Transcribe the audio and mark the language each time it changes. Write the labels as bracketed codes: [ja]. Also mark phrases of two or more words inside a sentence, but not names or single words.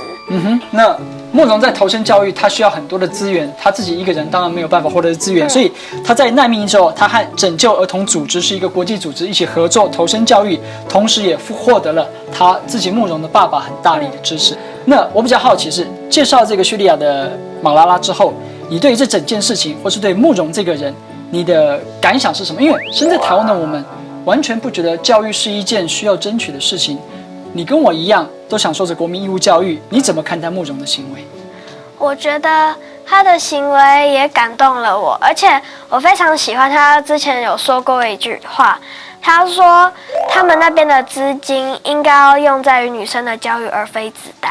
[zh] 那慕容在投身教育，他需要很多的資源，他自己一個人當然沒有辦法獲得資源，所以他在難民營之後，他和拯救兒童組織是一個國際組織一起合作投身教育，同時也獲得了他自己慕容的爸爸很大力的支持。那我比較好奇是介紹這個敘利亞的馬拉拉之後，你對於這整件事情，或是對慕容這個人，你的感想是什麼？因為身在台灣的我們，完全不覺得教育是一件需要爭取的事情。你跟我一樣，都享受着國民義務教育，你怎麼看待慕容的行為？我覺得他的行為也感動了我，而且我非常喜歡他之前有說過一句話，他說他們那邊的資金應該要用在於女生的教育，而非子彈。